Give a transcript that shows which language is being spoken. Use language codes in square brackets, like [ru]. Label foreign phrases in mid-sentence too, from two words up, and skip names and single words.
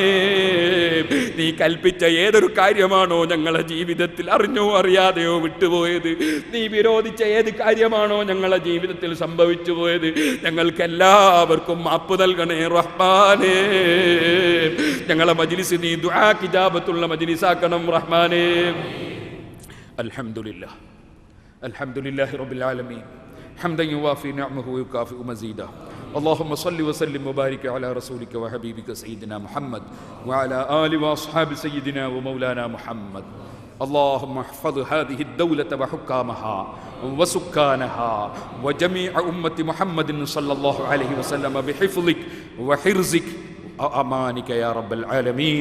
[ml] നീ കൽപ്പിച്ച ഏതൊരു കാര്യമാണോ ഞങ്ങളെ ജീവിതത്തിൽ അറിഞ്ഞോ അറിയാതെയോ വിട്ടുപോയത്, നീ വിരോധിച്ച ഏത് കാര്യമാണോ ഞങ്ങളെ ജീവിതത്തിൽ സംഭവിച്ചു പോയത്, ഞങ്ങൾക്കെല്ലാവർക്കും മാപ്പ് നൽകണേ റഹ്മാനേ. ഞങ്ങളെ മജ്ലിസ് നീ ദുആ ഇജാബത്തുള്ള മജ്ലിസാക്കണം റഹ്മാനേ. [ar] الحمد لله الحمد لله رب العالمين حمدا يوافي نعمه ويكافئ مزيدا. اللهم صل وسلم وبارك على رسولك وحبيبك سيدنا محمد وعلى آل وأصحاب سيدنا ومولانا محمد. اللهم احفظ هذه الدولة وحكامها وسكانها وجميع أمة محمد صلى الله عليه وسلم بحفظك وحرزك أمانك يا رب العالمين.